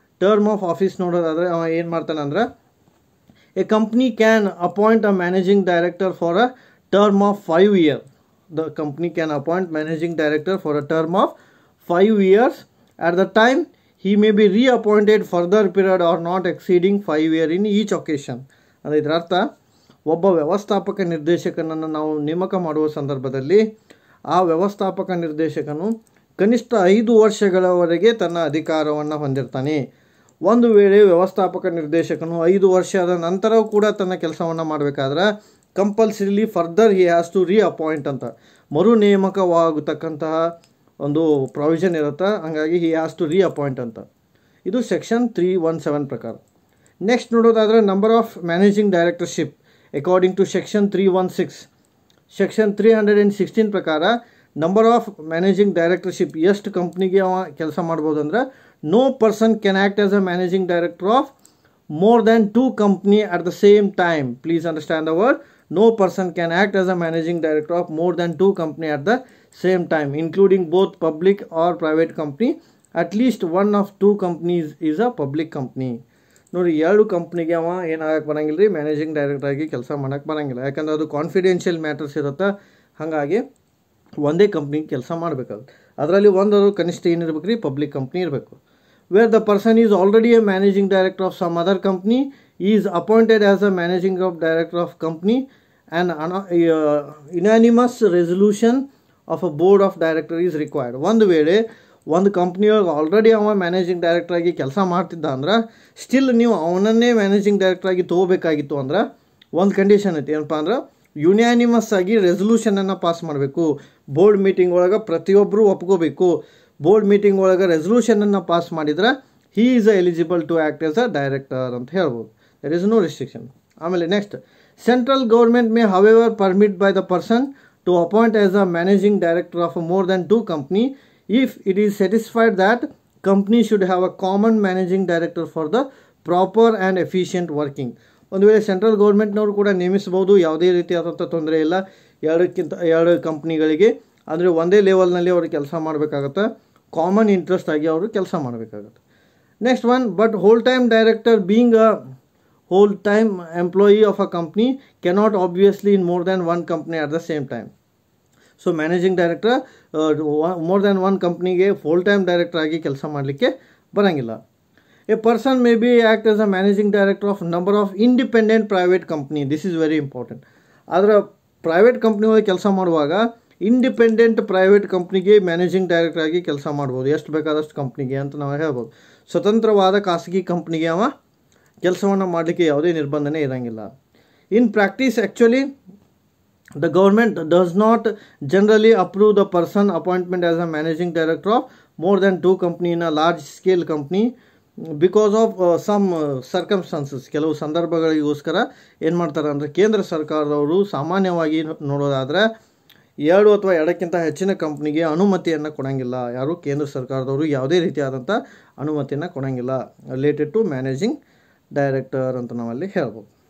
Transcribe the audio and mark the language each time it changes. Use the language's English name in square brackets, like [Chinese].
[English] term of office [Kannada] ನೋಡೋದಾದರೆ ಅವ ಏನು ಮಾಡ್ತಾನೆ ಅಂದ್ರೆ, [English] A company can appoint a managing director for a term of 5 years. The company can appoint managing director for a term of 5 years. At the time, he may be reappointed further period or not exceeding 5 years in each occasion. [Kannada] ಅಂದರೆ ಇದರ ಅರ್ಥ, ಒಬ್ಬ ವ್ಯವಸ್ಥಾಪಕ ನಿರ್ದೇಶಕನನ್ನು ನಾವು ನೇಮಕ ಮಾಡುವ ಸಂದರ್ಭದಲ್ಲಿ ಆ ವ್ಯವಸ್ಥಾಪಕ ನಿರ್ದೇಶಕನು ಕನಿಷ್ಠ 5 ವರ್ಷಗಳವರೆಗೆ ತನ್ನ ಅಧಿಕಾರವನ್ನು ಹೊಂದಿರ್ತಾನೆ. ಒಂದು ವೇಳೆ ವ್ಯವಸ್ಥಾಪಕ ನಿರ್ದೇಶಕನು 5 ವರ್ಷದ ನಂತರವೂ ಕೂಡ ತನ್ನ ಕೆಲಸವನ್ನು ಮಾಡಬೇಕಾದ್ರೆ [English] compulsorily further he has to reappoint [Kannada] ಅಂತ ಮರು ನೇಮಕವಾಗತಕ್ಕಂತಹ ಒಂದು ಪ್ರಾವಿಷನ್ ಇರುತ್ತೆ. ಹಾಗಾಗಿ [English] he has to reappoint [Kannada] ಅಂತ. ಇದು ಸೆಕ್ಷನ್ 317 ಪ್ರಕಾರ. [English] next [Kannada] ನೋಡೋದಾದರೆ [English] Number of managing directorship according to section 316. [Kannada] Section 316 ಪ್ರಕಾರ ನಂಬರ್ ಆಫ್ ಮ್ಯಾನೇಜಿಂಗ್ ಡೈರೆಕ್ಟರ್ಶಿಪ್ ಎಷ್ಟು ಕಂಪ್ನಿಗೆ ಅವ ಕೆಲಸ ಮಾಡ್ಬೋದು ಅಂದ್ರೆ, [English] No person can act as a managing director of more than 2 company at the same time. Please understand the word. No person can act as a managing director of more than 2 company at the same time, including both public or private company. At least one of 2 companies is a public company. [Kannada] ನೋಡಿ, 2 ಕಂಪ್ನಿಗೆ ಅವ ಏನಾಗಕ್ಕೆ ಬರೋಂಗಿಲ್ಲ ರೀ, managing director ಆಗಿ ಕೆಲಸ ಮಾಡೋಕ್ಕೆ ಬರೋಂಗಿಲ್ಲ. ಯಾಕಂದ್ರೆ ಅದು ಕಾನ್ಫಿಡೆನ್ಷಿಯಲ್ ಮ್ಯಾಟರ್ಸ್ ಇರುತ್ತೆ. ಹಾಗಾಗಿ ಒಂದೇ ಕಂಪ್ನಿಗೆ ಕೆಲಸ ಮಾಡಬೇಕಾಗುತ್ತೆ. ಅದರಲ್ಲಿ ಒಂದು ಕನಿಷ್ಠ ಏನಿರ್ಬೇಕು ರೀ, ಪಬ್ಲಿಕ್ ಕಂಪ್ನಿ ಇರಬೇಕು. [English] Where the person is already a managing director of some other company, he is appointed as a managing director of company, and unanimous resolution of a board of director is required. [Kannada] ಒಂದು ವೇಳೆ ಒಂದು ಕಂಪ್ನಿಯೊಳಗೆ already ಅವ managing director ಆಗಿ ಕೆಲಸ ಮಾಡ್ತಿದ್ದ ಅಂದ್ರೆ still ನೀವು ಅವನನ್ನೇ ಮ್ಯಾನೇಜಿಂಗ್ ಡೈರೆಕ್ಟರ್ ಆಗಿ ತೊಗೋಬೇಕಾಗಿತ್ತು ಅಂದ್ರೆ ಒಂದು ಕಂಡೀಷನ್ ಐತಿ. ಏನಪ್ಪ ಅಂದ್ರೆ, ಯುನಾನಿಮಸ್ ಆಗಿ ರೆಸಲ್ಯೂಷನನ್ನು ಪಾಸ್ ಮಾಡಬೇಕು. ಬೋರ್ಡ್ ಮೀಟಿಂಗ್ ಒಳಗೆ ಪ್ರತಿಯೊಬ್ಬರು ಒಪ್ಕೋಬೇಕು. ಬೋರ್ಡ್ ಮೀಟಿಂಗ್ ಒಳಗೆ ರೆಸಲ್ಯೂಷನನ್ನು ಪಾಸ್ ಮಾಡಿದ್ರೆ [English] he is eligible to act as a director [Kannada] ಅಂತ ಹೇಳ್ಬೋದು. [English] There is no restriction. [Kannada] ಆಮೇಲೆ [English] Next, central government may however permit by the person to appoint as a managing director of more than 2 company if it is satisfied that company should have a common managing director for the proper and efficient working. [Kannada] ಒಂದು ವೇಳೆ central ಗೌರ್ಮೆಂಟ್ನವರು ಕೂಡ ನೇಮಿಸಬಹುದು, ಯಾವುದೇ ರೀತಿಯಾದಂಥ ತೊಂದರೆ ಇಲ್ಲ. 2 ಕಂಪ್ನಿಗಳಿಗೆ ಅಂದರೆ ಒಂದೇ ಲೆವೆಲ್ನಲ್ಲಿ ಅವರು ಕೆಲಸ ಮಾಡಬೇಕಾಗತ್ತೆ. ಕಾಮನ್ ಇಂಟ್ರೆಸ್ಟ್ ಆಗಿ ಅವರು ಕೆಲಸ ಮಾಡಬೇಕಾಗತ್ತೆ. [English] Next one, but whole time director being a whole time employee of a company cannot obviously in more than one company at the same time. [Kannada] So managing director [English] more than one [Kannada] ಕಂಪ್ನಿಗೆ full time director ಆಗಿ ಕೆಲಸ ಮಾಡಲಿಕ್ಕೆ ಬರೋಂಗಿಲ್ಲ. [English] A person may be act as a managing director of number of independent private company. This is very important. [Kannada] ಆದರೆ private company ಒಳಗೆ ಕೆಲಸ ಮಾಡುವಾಗ independent private ಕಂಪ್ನಿಗೆ ಮ್ಯಾನೇಜಿಂಗ್ ಡೈರೆಕ್ಟರ್ ಆಗಿ ಕೆಲಸ ಮಾಡ್ಬೋದು, ಎಷ್ಟು ಬೇಕಾದಷ್ಟು ಕಂಪ್ನಿಗೆ ಅಂತ ನಾವು ಹೇಳ್ಬೋದು. ಸ್ವತಂತ್ರವಾದ ಖಾಸಗಿ ಕಂಪ್ನಿಗೆ ಅವ ಕೆಲಸವನ್ನು ಮಾಡಲಿಕ್ಕೆ ಯಾವುದೇ ನಿರ್ಬಂಧನೆ ಇರೋಂಗಿಲ್ಲ. [English] In practice actually the government does not generally approve the person appointment as a managing director of more than 2 company in a large scale company because of some circumstances. [Kannada] ಕೆಲವು ಸಂದರ್ಭಗಳಿಗೋಸ್ಕರ ಏನು ಮಾಡ್ತಾರೆ ಅಂದರೆ ಕೇಂದ್ರ ಸರ್ಕಾರದವರು ಸಾಮಾನ್ಯವಾಗಿ ನೋಡೋದಾದರೆ 2 ಅಥವಾ 2ಕ್ಕಿಂತ ಹೆಚ್ಚಿನ ಕಂಪ್ನಿಗೆ ಅನುಮತಿಯನ್ನು ಕೊಡೋಂಗಿಲ್ಲ. ಯಾರು ಕೇಂದ್ರ ಸರ್ಕಾರದವರು ಯಾವುದೇ ರೀತಿಯಾದಂಥ ಅನುಮತಿಯನ್ನು ಕೊಡೋಂಗಿಲ್ಲ [English] related to managing director [Kannada] ಅಂತ ನಾವಲ್ಲಿ ಹೇಳ್ಬೋದು.